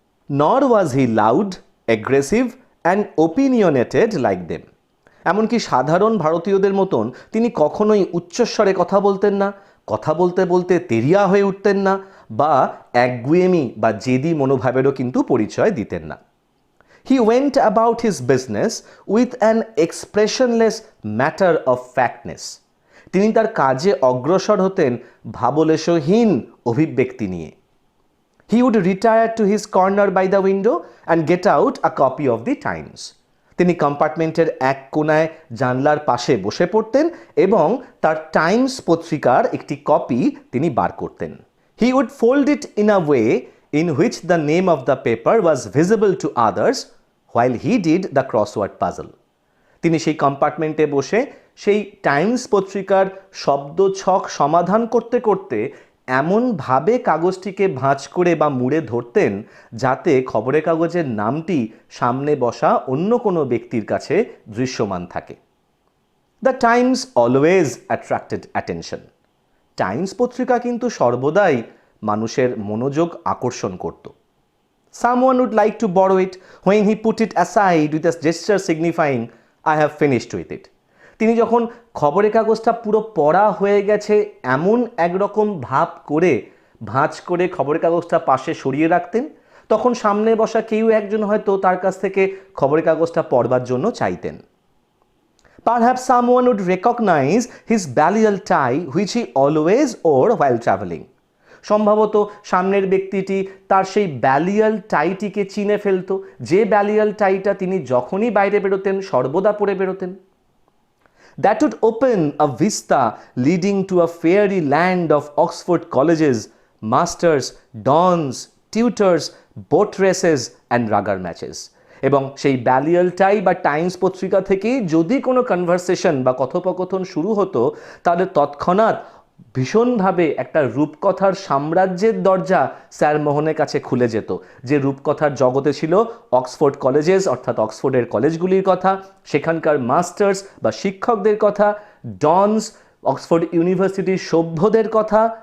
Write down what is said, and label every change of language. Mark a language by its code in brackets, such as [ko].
[en] Nor was he loud, aggressive and opinionated like them. [bn] এমনকি সাধারণ ভারতীয়দের মতন তিনি কখনোই উচ্চস্বরে কথা বলতেন না, কথা বলতে বলতে তেরিয়া হয়ে উঠতেন না, বা একগুয়েমি বা জেদি মনোভাবেরও কিন্তু পরিচয় দিতেন না। [en] He went about his business with an expressionless matter of factness. [bn] তিনি তার কাজে অগ্রসর হতেন ভাবলেশহীন অভিব্যক্তি নিয়ে। [en] He would retire to his corner by the window and get out a copy of the Times. [bn] তিনি কম্পার্টমেন্টের এক কোনায় জানলার পাশে বসে পড়তেন এবং তার টাইমস পত্রিকার একটি কপি তিনি বার করতেন। [en] He would fold it in a way in which the name of the paper was visible to others while he did the crossword puzzle. [bn] তিনি সেই কম্পার্টমেন্টে বসে সেই টাইমস পত্রিকার শব্দ ছক সমাধান করতে করতে এমনভাবে কাগজটিকে ভাঁজ করে বা মুড়ে ধরতেন যাতে খবরের কাগজের নামটি সামনে বসা অন্য কোনো ব্যক্তির কাছে দৃশ্যমান থাকে। [en] The Times always attracted attention. [bn] Times পত্রিকা কিন্তু সর্বদাই মানুষের মনোযোগ আকর্ষণ করত। [en] Someone would like to borrow it when he put it aside with a gesture signifying, I have finished with it. [bn] তিনি যখন খবরের কাগজটা পুরো পড়া হয়ে গেছে এমন একরকম ভাব করে ভাঁজ করে খবরের কাগজটা পাশে সরিয়ে রাখতেন, তখন সামনে বসা কেউ একজন হয়তো তার কাছ থেকে খবরের কাগজটা পড়বার জন্য চাইতেন। [en] Perhaps someone would recognize his balliol tie which he always wore while traveling. [bn] সম্ভবত সামনের ব্যক্তিটি তার সেই ব্যালিয়াল টাইটিকে চিনে ফেলত, যে ব্যালিয়াল টাইটা তিনি যখনই বাইরে বেরোতেন সর্বদা পরে বেরোতেন। [en] That would open a vista leading to a fairy land of Oxford colleges, masters, dons, tutors, boat races and rugger matches. [bn] এবং সেই ব্যালিয়াল টাই বা টাইমস পত্রিকা থেকেই যদি কোনো কনভারসেশন বা কথোপকথন শুরু হতো তাহলে তৎক্ষণাৎ ভীষণভাবে একটা রূপকথার সাম্রাজ্যের দরজা স্যার মোহনের কাছে খুলে যেত, যে রূপকথার জগতে ছিল অক্সফোর্ড কলেজেস অর্থাৎ অক্সফোর্ডের কলেজগুলির কথা, সেখানকার মাস্টার্স বা শিক্ষকদের কথা, ডনস অক্সফোর্ড ইউনিভার্সিটির সভ্যদের কথা,